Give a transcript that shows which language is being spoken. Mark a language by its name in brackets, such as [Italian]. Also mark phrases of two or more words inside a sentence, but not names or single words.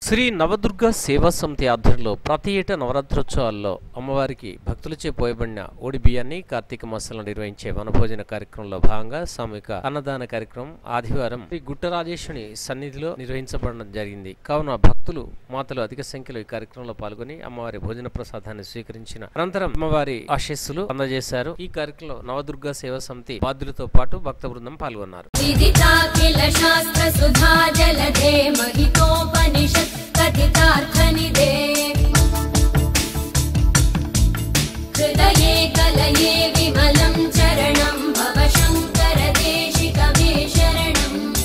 [Telugu] శ్రీ నవదుర్గ సేవా సమితి ఆధ్వర్యంలో ప్రతి ఏటా నవరాత్రోత్సవాల్లో అమ్మవారికి భక్తులచే పోయబడిన ఓడి బియ్యాన్ని కార్తీక మాసంలో నిర్వహించే వనభోజన కార్యక్రమంలో భాగంగా సామూహిక అన్నదాన కార్యక్రమం ఆదివారం శ్రీ గుట్టరాజేశ్వరి సన్నిధిలో నిర్వహించబడడం జరిగింది. కావున భక్తులు మాతలు అధిక సంఖ్యలో ఈ కార్యక్రమంలో పాల్గొని అమ్మవారి భోజన ప్రసాదాన్ని స్వీకరించిన అనంతరం అమ్మవారి ఆశీస్సులు అందజేశారు. ఈ కార్యక్రమంలో నవదుర్గ సేవా సమితి బాధ్యులతో పాటు భక్త బృందం పాల్గొన్నారు. [Sanskrit] कथितार्थनिधे हृदये कलये विमलं चरणं भव शङ्कर देशिकमे शरणम्